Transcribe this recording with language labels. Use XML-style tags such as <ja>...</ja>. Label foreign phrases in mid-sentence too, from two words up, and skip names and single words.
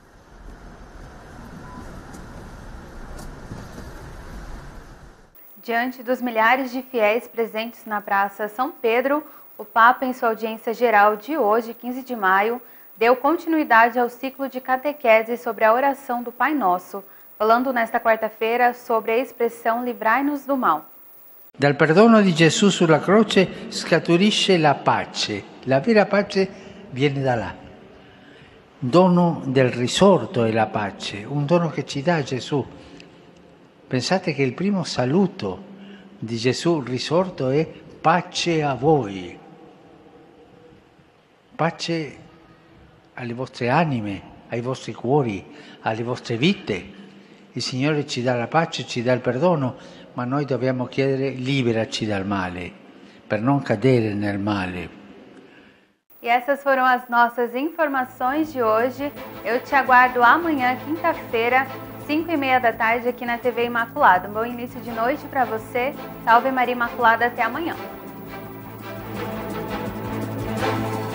<pt>Diante dos milhares de fiéis presentes na Praça São Pedro, o Papa, em sua audiência geral de hoje, 15 de maio, deu continuidade ao ciclo de catequese sobre a oração do Pai Nosso, falando nesta quarta-feira sobre a expressão livrai-nos do mal.</pt> <it>Dal perdono di Gesù sulla croce scaturisce la pace. La vera pace viene da là. Dono del risorto è la pace, un dono che ci dà Gesù Pensate che il primo saluto di Gesù risorto è pace a voi, pace alle vostre anime, ai vostri cuori, alle vostre vite. Il Signore ci dà la pace, ci dà il perdono, ma noi dobbiamo chiedere liberaci dal male, per non cadere nel male.</it> <pt>E essas foram as nossas informações de hoje. Eu te aguardo amanhã, quinta-feira, 5h30 da tarde, aqui na TV Imaculada. Um bom início de noite para você. Salve Maria Imaculada, até amanhã.</pt>